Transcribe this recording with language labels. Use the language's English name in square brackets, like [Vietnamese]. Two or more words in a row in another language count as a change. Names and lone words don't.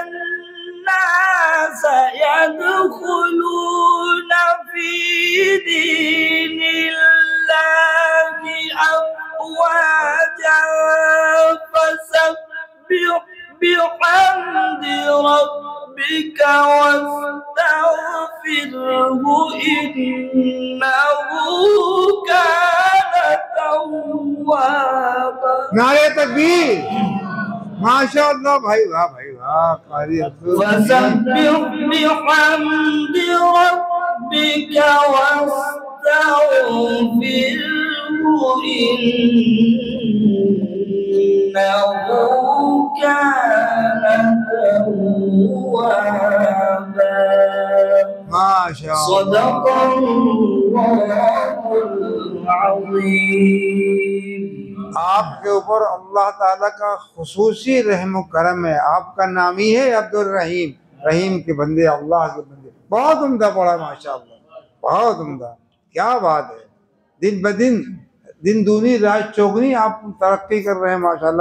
[Arabic] الناس يدخلون في دين الله أفواجا فسبح بحمد ربك واستغفره إنه كان توابا. [Urdu] نعرہ تکبیر. ماشاءاللہ بھائی واہ بھائی واہ. कारी [Arabic] فسبح بحمد ربك واستغفره إنه كان توابا. [Urdu] माशाअल्लाह। [Arabic] صدق الله العظيم. [Urdu] آپ کے اوپر اللہ تعالیٰ کا خصوصی رحم کرم ہے. آپ کا نام ہی ہے عبدالرحیم، رحیم کے بندے، اللہ کے بندے, अल्लाह के बंदे। بہت عمدہ پڑھا ماشاءاللہ، بہت عمدہ. کیا بات ہے. دن بہ دن، دن دونی رات چوگنی آپ ترقی کر رہے ہیں ماشاءاللہ.